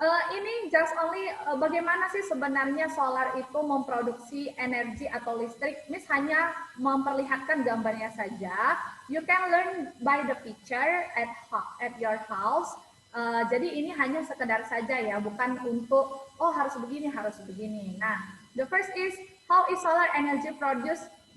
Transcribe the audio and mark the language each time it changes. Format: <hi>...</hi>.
<id>Ini</id> <en>just only</en> <id>bagaimana sih sebenarnya solar itu memproduksi energi atau listrik. Miss hanya memperlihatkan gambarnya saja.</id> <en>You can learn by the picture at your house.</en> <id>Jadi ini hanya sekedar saja ya, bukan untuk oh harus begini, harus begini.</id> <en>Nah, the first is how is solar energy produced?</en>